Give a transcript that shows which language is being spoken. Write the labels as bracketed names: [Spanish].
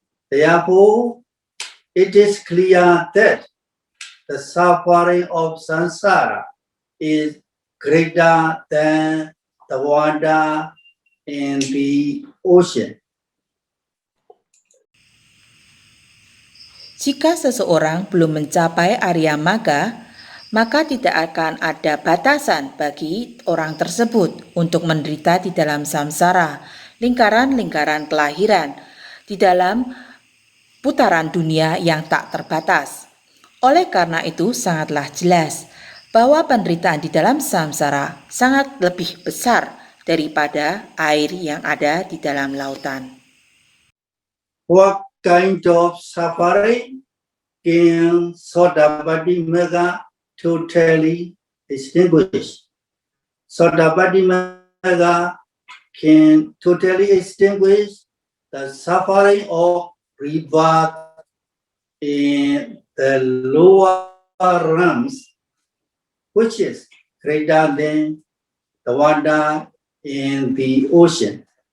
[English] Therefore, it is clear that the suffering of samsara is greater than the water in the ocean. [Indonesian] Jika seseorang belum mencapai Arya Magga, maka tidak akan ada batasan bagi orang tersebut untuk menderita di dalam samsara, lingkaran-lingkaran kelahiran, di dalam putaran dunia yang tak terbatas. Oleh karena itu, sangatlah jelas bahwa penderitaan di dalam samsara sangat lebih besar daripada air yang ada di dalam lautan. [English] What kind of suffering can Sodapati Magga totally extinguish? Sodapati Magga can totally extinguish the suffering of rebirth in the lower realms, which is greater than the water in the ocean.